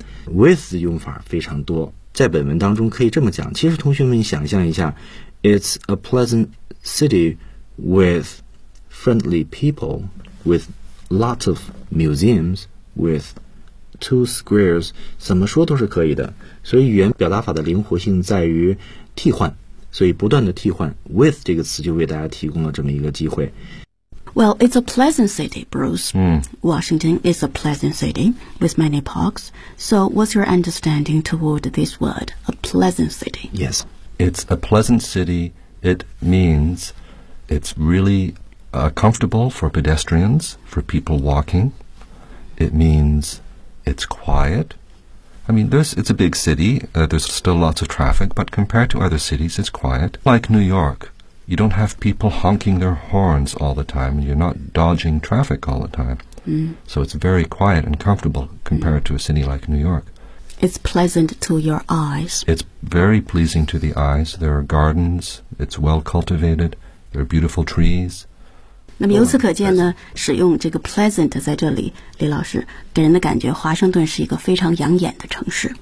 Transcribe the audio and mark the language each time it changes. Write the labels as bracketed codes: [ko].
[zh] with 用法非常多，在本文当中可以这么讲，其实同学们想象一下， [en] it's a pleasant city with friendly people with lots of museums with two squares， [zh] 怎么说都是可以的。所以语言表达法的灵活性在于替换，所以不断的替换 with 这个词就为大家提供了这么一个机会。 [en] Well, it's a pleasant city, Bruce. Washington is a pleasant city with many parks. So what's your understanding toward this word, a pleasant city? Yes, it's a pleasant city. It means it's really comfortable for pedestrians, for people walking. It means it's quiet. I mean, it's a big city, there's still lots of traffic, but compared to other cities, it's quiet. Like New York, you don't have people honking their horns all the time, you're not dodging traffic all the time. So it's very quiet and comfortable compared to a city like New York. It's pleasant to your eyes. It's very pleasing to the eyes. There are gardens, it's well cultivated, there are beautiful trees. [zh] 那么由此可见呢，使用这个 pleasant 在这里，李老师给人的感觉，华盛顿是一个非常养眼的城市。